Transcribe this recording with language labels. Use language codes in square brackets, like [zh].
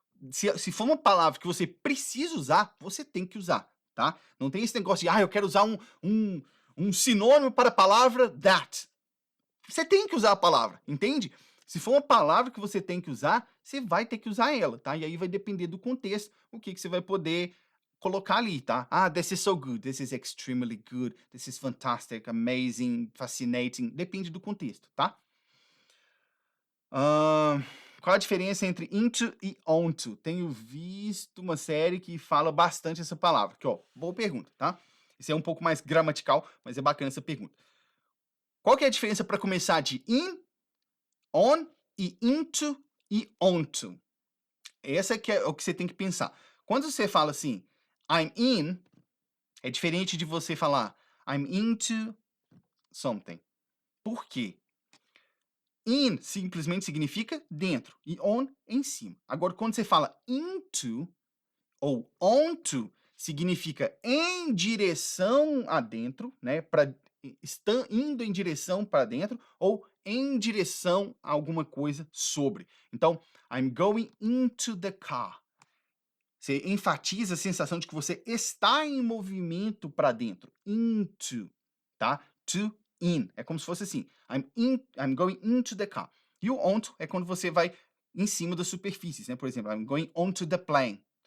[pt] Se for uma palavra que você precisa usar, você tem que usar, tá? Não tem esse negócio de, eu quero usar um sinônimo para a palavra that. Você tem que usar a palavra, entende? Se for uma palavra que você tem que usar, você vai ter que usar ela, tá? E aí vai depender do contexto, o que você vai poder colocar ali, tá? [en] This is so good, this is extremely good, this is fantastic, amazing, fascinating. [pt] Depende do contexto, tá? Qual a diferença entre into e onto? Tenho visto uma série que fala bastante essa palavra. Aqui, ó, boa pergunta, tá? Isso é um pouco mais gramatical, mas é bacana essa pergunta. Qual que é a diferença para começar de in, on e into e onto? Essa que é o que você tem que pensar. Quando você fala assim, [en] I'm in, [pt] é diferente de você falar [en] I'm into something. [pt] Por quê? In simplesmente significa dentro e on em cima. Agora, quando você fala into ou onto, significa em direção a dentro, né? Está indo em direção para dentro ou em direção a alguma coisa sobre. [en] Então, I'm going into the car. [pt] Você enfatiza a sensação de que você está em movimento para dentro. Into, tá? To in. É como se fosse assim. [en] I'm going into the car. [pt] E o onto é quando você vai em cima das superfícies, né? Por exemplo, [en] I'm going onto the plane.